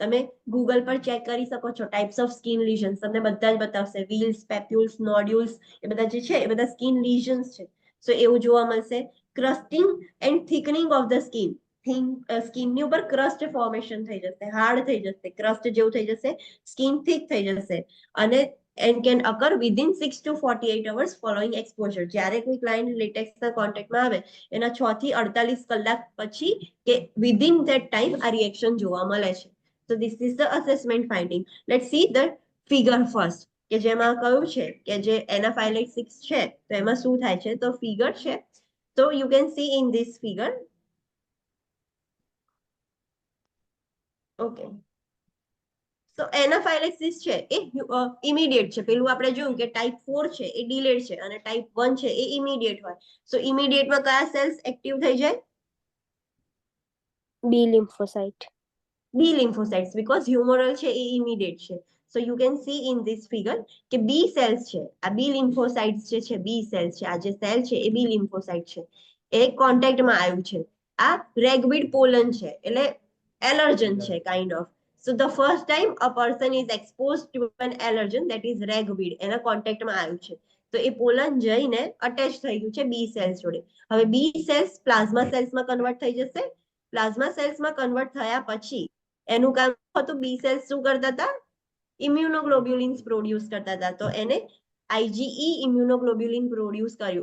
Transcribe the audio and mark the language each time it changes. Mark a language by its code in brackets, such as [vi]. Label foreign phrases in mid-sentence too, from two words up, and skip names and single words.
[gu] તમે ગૂગલ પર ચેક કરી શકો છો [en] types of skin lesions, [gu] તમને બધા જ બતાવશે. [en] wheals, papules, nodules [gu] એ બધા જે છે એ બધા [en] skin lesions [gu] છે. સો એવું જોવા મળશે. [en] crusting and thickening of the skin, [gu] સ્કિનની ઉપર [en] crust formation [gu] થઈ જશે, હાર્ડ થઈ જશે, ક્રસ્ટ જેવું થઈ જશે, સ્કિન થિક થઈ જશે. [en] અને and can occur within 6 to 48 hours following exposure. [gu] જ્યારે કોઈ ક્લાયન્ટ લેટેક્સના કોન્ટેક્ટમાં આવે એના 6 થી 48 કલાક પછી કે [en] within that time [gu] આ રિએક્શન જોવા મળે છે. [en] So this is the assessment finding. Let's see the figure first, [gu] કે જેમાં કહ્યું છે કે જે એનાફાઇલેક્સિસ છે તો એમાં શું થાય છે, તો ફિગર છે. [en] So you can see in this figure. Okay. [gu] તો એનાફાઇલેક્સિસ છે એ ઇમિડિયેટ છે. પેલું આપણે જોયું કે ટાઈપ 4 છે એ ડિલેડ છે અને ટાઈપ 1 છે એ ઇમિડિયેટ હોય. સો ઇમિડિયેટમાં કયા સેલ્સ એક્ટિવ થઈ જાય? [en] B lymphocyte. B lymphocytes, because humoral [gu] છે એ ઇમિડિયેટ છે. [en] so you can see in this figure [gu] કે [en] B cells [gu] છે, આ [en] B lymphocytes [gu] જે છે, [en] B cells [gu] છે, આ જે સેલ છે એ [en] B lymphocyte [gu] છે, એ કોન્ટેક્ટમાં આવ્યું છે. આ [en] ragweed pollen [gu] છે એટલે એલર્જન છે [en] kind of. So the first time a person is exposed to an allergen, that is ragweed, [gu] એના કોન્ટેક્ટમાં આવ્યું છે તો એ પોલન જઈને અટેચ થઈ ગયું છે [en] B cells [gu] જોડે. હવે [en] B cells plasma cells [gu] કન્વર્ટ થઈ જશે. [en] plasma cells [gu] કન્વર્ટ થયા પછી એનું કામ હતું, [en] B cells [gu] શું કરતા હતા? ઇમ્યુનોગ્લોબ્યુલિન્સ પ્રોડ્યુસ કરતા હતા. તો એને IgE ઇમ્યુનોગ્લોબ્યુલિન પ્રોડ્યુસ કર્યું.